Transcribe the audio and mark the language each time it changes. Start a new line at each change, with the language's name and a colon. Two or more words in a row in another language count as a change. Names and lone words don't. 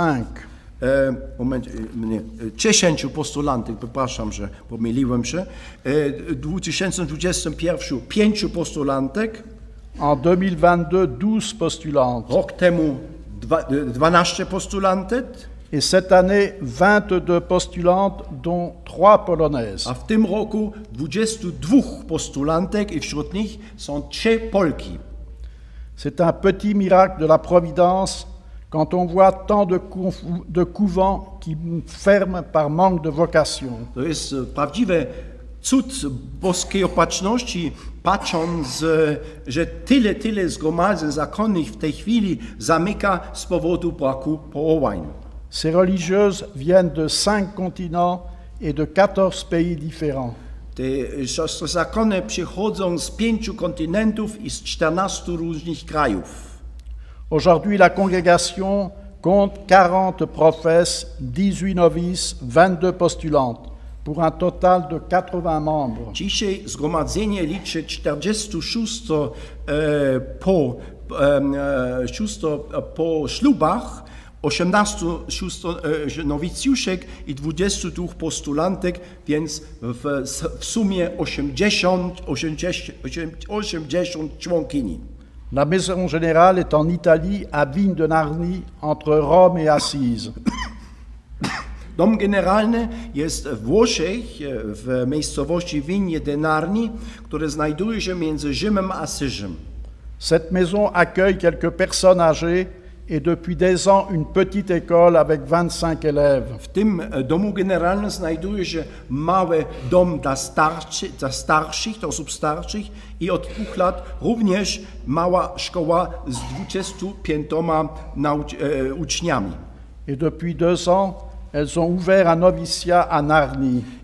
Polish: 10 postulantek, przepraszam, że pomyliłem się. W 2021 5 postulantek.
French: En 2022, 12 postulantes.
Polish: Rok temu 12 postulantek.
French: Et cette année, 22 postulantes, dont 3 polonaises.
Polish: A w tym roku 22 postulantek i wśród nich są 3 Polki.
French: C'est un petit miracle de la Providence quand on voit tant de couvents qui ferment par manque de vocation.
Polish: To jest prawdziwy cud boskiej opatrzności, patrząc, że tyle zgromadzeń zakonnych w tej chwili zamyka z powodu braku powołań.
French: Ces religieuses viennent de 5 continents et de 14 pays différents.
Polish: Te siostry zakonne przychodzą z 5 kontynentów i z 14 różnych krajów.
French: Aujourd'hui, la congrégation compte 40 professes, 18 novices, 22 postulantes, pour un total de 80 membres.
Polish: Dzisiaj zgromadzenie liczy 46 po ślubach, 18 nowicjuszek i 22 postulantek, więc w sumie 80 członkini.
French: La maison générale est en Italie, à Vigne-de-Narny, entre Rome et Assise.
Polish: Dom generalny jest w Włoszech, w miejscowości Vigne-de-Narny, które znajduje się między Rzymem a Asyżem.
French: Cette maison accueille quelques personnes âgées et depuis des ans une petite école avec 25 élèves.
Polish: W tym domu generalnym znajduje się mały dom dla osób starszych i od 2 lat również mała szkoła z 25 uczniami.
French: Et depuis 2 ans, elles ont ouvert un noviciat à Narni.